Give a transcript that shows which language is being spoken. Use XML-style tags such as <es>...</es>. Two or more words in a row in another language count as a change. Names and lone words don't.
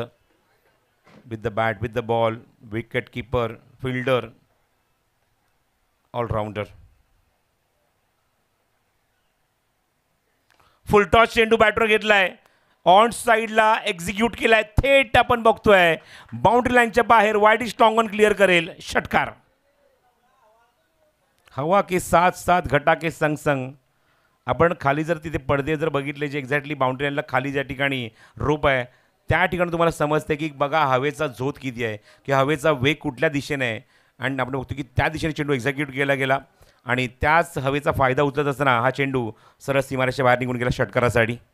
<en>with the bat, with the ball, wicket keeper, fielder, all-rounder.</en> <mr>फुलटॉस चेंडू बॅटवर घेतलाय.</mr> <en>on sideला</en> <mr>एक्झिक्यूट केलाय. थेट आपण बघतोय</mr> <en>boundary lineच्या</en> <mr>बाहेर.</mr> <en>wide strong on</en> <mr>क्लिअर करेल. षटकार.</mr> <hi>हवा के साथ साथ घटा के संग संग.</hi> <mr>आपण खाली जर तिथे पडदे जर बघितले जे एक्झॅक्टली</mr> <en>boundary lineला</en> <mr>खाली ज्या ठिकाणी रोप आहे त्या ठिकाणी तुम्हाला समजते की बघा हवेचा झोत किती आहे किंवा हवेचा वेग कुठल्या दिशेने आहे. आणि आपण बघतो की त्या दिशेने चेंडू एक्झिक्यूट केला गेला आणि त्याच हवेचा फायदा उचलत असताना हा चेंडू सरळ सीमारेषेच्या बाहेर निघून गेला षटकारासाठी.</mr>